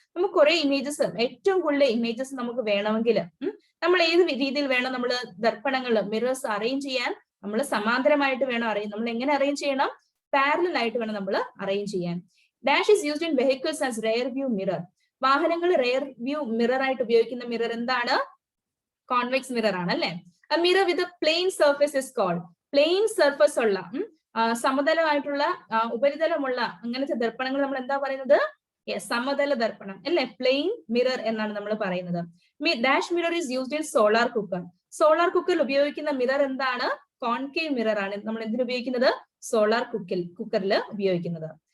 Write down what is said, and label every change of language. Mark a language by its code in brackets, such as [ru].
[ml] നമുക്ക് കുറെ ഇമേജസ്, ഏറ്റവും കൂടുതൽ ഇമേജസ് നമുക്ക് വേണമെങ്കിൽ നമ്മൾ ഏത് രീതിയിൽ വേണം നമ്മൾ ദർപ്പണങ്ങൾ, മിറേഴ്സ് അറേഞ്ച് ചെയ്യാൻ? നമ്മൾ സമാന്തരമായിട്ട് വേണം അറേഞ്ച്. നമ്മൾ എങ്ങനെ അറേഞ്ച് ചെയ്യണം? പാരലൽ ആയിട്ട് വേണം നമ്മൾ അറേഞ്ച് ചെയ്യാൻ. [en] Dash is used in vehicles as rear view mirror. [ml] വാഹനങ്ങൾ റെയർ വ്യൂ മിറർ ആയിട്ട് ഉപയോഗിക്കുന്ന മിറർ എന്താണ്? കോൺവെക്സ് മിറർ ആണ് അല്ലെ. [en] A mirror with a plane surface is called. [ml] Plain surface ഉള്ള സമതലമായിട്ടുള്ള ഉപരിതലമുള്ള അങ്ങനത്തെ ദർപ്പണങ്ങൾ നമ്മൾ എന്താ പറയുന്നത്? സമതല ദർപ്പണം അല്ലെ, പ്ലെയിൻ മിറർ എന്നാണ് നമ്മൾ പറയുന്നത്. [en] Dash mirror is used in solar cooker. [ml] Solar കുക്കറിൽ ഉപയോഗിക്കുന്ന മിറർ എന്താണ്? കോൺകേവ് മിറർ ആണ് നമ്മൾ എന്തിനു ഉപയോഗിക്കുന്നത്? സോളാർ കുക്കറിൽ ഉപയോഗിക്കുന്നത്.